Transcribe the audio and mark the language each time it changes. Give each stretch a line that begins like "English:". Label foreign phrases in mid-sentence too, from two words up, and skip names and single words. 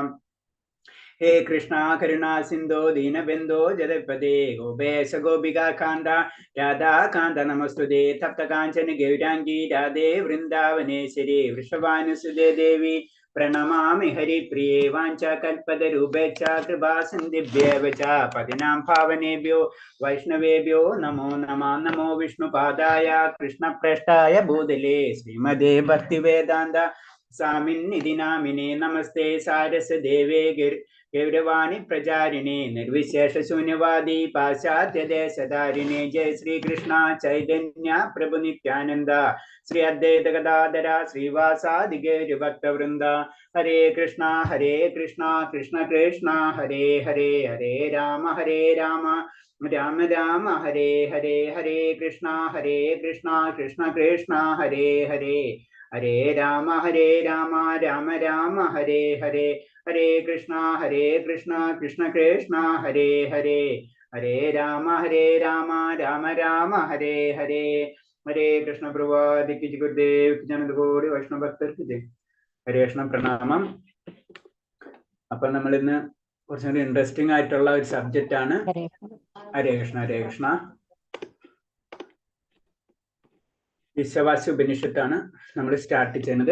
Sanskrit: ഹേ കൃഷ്ണ കരുണാ സിന്ധോ ദീനബന്ധോ ജഗത്പദേ ഗോപേശ ഗോപികാന്ത രാധാകാന്ത നമസ്തുതേ തപ്തകാഞ്ചന ഗൗരാംഗി രാധേ വൃന്ദാവനേശ്വരി വൃഷഭാനുസുതേ ദേവി പ്രണമാമി ഹരിപ്രിയേ വാഞ്ചാകൽപതരൂപേച്ഛ കൃപാസിന്ധിഭ്യേവ ച പതിനാം പാവനേഭ്യോ വൈഷ്ണവേഭ്യോ നമോ നമഃ. നമോ വിഷ്ണുപാദായ കൃഷ്ണപ്രേഷ്ഠായ ഭൂതലേ ശ്രീമദേ ഭക്തിവേദാന്ത സ്വാമിന്നിധി നാമിനേ നമസ്തേ സാരസ്വതദേവേ ഗൗരവാണി പ്രചാരിണേ നിർവിശേഷ ശൂന്യവാദി പാശ്ചാത്യദേശധാരിണേ. ജയ ശ്രീകൃഷ്ണ ചൈതന്യ പ്രഭു നിത്യാനന്ദ ശ്രീ അദ്വൈത ഗദാധര ശ്രീവാസാദി ഗൗരഭക്തവൃന്ദ. ഹരേ കൃഷ്ണ കൃഷ്ണ കൃഷ്ണ ഹരേ ഹരേ ഹരേ രാമ രാമ രാമ ഹരേ ഹരേ. ഹരേ കൃഷ്ണ കൃഷ്ണ കൃഷ്ണ ഹരേ ഹരേ ഹരേ രാമ രാമ രാമ ഹരേ ഹരേ. ഹരേ കൃഷ്ണ കൃഷ്ണ കൃഷ്ണ ഹരേ ഹരേ ഹരേ രാമ രാമ രാമ ഹരേ ഹരേ. ഹരേ കൃഷ്ണ
Malayalam: പ്രഭാതിക്ക് ഗുരുദേവ് ജനതകോടി വൈഷ്ണവ ഭക്തർക്ക് ജയ്.
Sanskrit: ഹരേ കൃഷ്ണ പ്രണാമം.
Malayalam: അപ്പൊ നമ്മൾ ഇന്ന് കുറച്ചുകൂടി ഇൻട്രസ്റ്റിംഗ് ആയിട്ടുള്ള ഒരു സബ്ജക്റ്റ് ആണ്.
Sanskrit: ഹരേ കൃഷ്ണ
Malayalam: ഈശാവാസ്യ ഉപനിഷത്താണ് നമ്മൾ സ്റ്റാർട്ട് ചെയ്യുന്നത്.